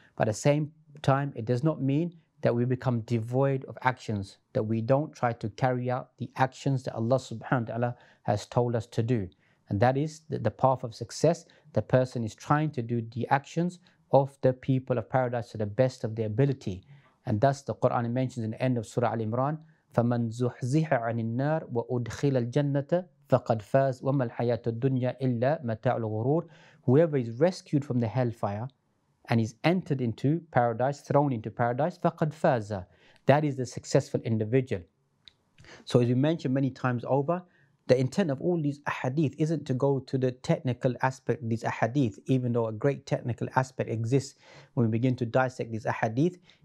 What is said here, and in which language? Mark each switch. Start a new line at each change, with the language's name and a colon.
English: But at the same time, it does not mean that we become devoid of actions, that we don't try to carry out the actions that Allah subhanahu wa ta'ala has told us to do. And that is the path of success. The person is trying to do the actions of the people of paradise to the best of their ability. And thus the Quran mentions in the end of Surah Al-Imran,
Arabic: فَمَنْ زُحْزِحَ عَنِ النَّارِ وَأُدْخِلَ الْجَنَّةَ فَقَدْ فَازَ وَمَا الْحَيَاةُ الدُّنْيَا إِلَّا مَتَاعُ الْغُرُورِ.
English: Whoever is rescued from the hellfire and is entered into paradise, thrown into paradise,
Arabic: فَقَدْ فَازَ.
English: That is the successful individual. So as we mentioned many times over, the intent of all these ahadith isn't to go to the technical aspect of these ahadith, even though a great technical aspect exists when we begin to dissect these ahadith.